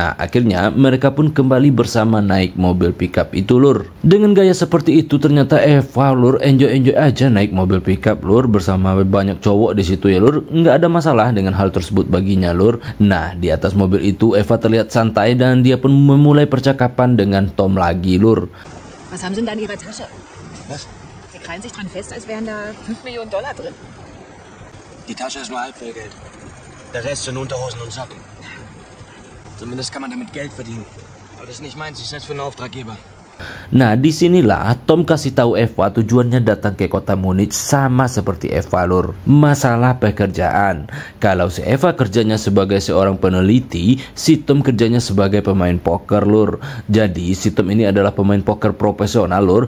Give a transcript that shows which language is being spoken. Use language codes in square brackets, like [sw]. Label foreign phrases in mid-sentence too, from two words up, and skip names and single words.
[id] Nah, akhirnya mereka pun kembali bersama naik mobil pickup itu lur. Dengan gaya seperti itu ternyata Eva lur enjoy aja naik mobil pickup lur bersama banyak cowok di situ ya lur. Nggak ada masalah dengan hal tersebut baginya lur. Nah, di atas mobil itu Eva terlihat santai dan dia pun memulai percakapan dengan Tom lagi lur. [de] Was haben Sie denn da in Ihrer Tasche? Was? Sie krallen sich dran fest, als wären da 5 Millionen Dollar drin. Die Tasche ist nur halb voll Geld. Der Rest sind Unterhosen und Socken. Zumindest kann man damit Geld verdienen. Aber das ist nicht meins, ich setze für einen Auftraggeber. [id] Nah, disinilah Tom kasih tahu Eva tujuannya datang ke kota Munich sama seperti Eva lur. Masalah pekerjaan. Kalau si Eva kerjanya sebagai seorang peneliti, si Tom kerjanya sebagai pemain poker lur. Jadi si Tom ini adalah pemain poker profesional lur.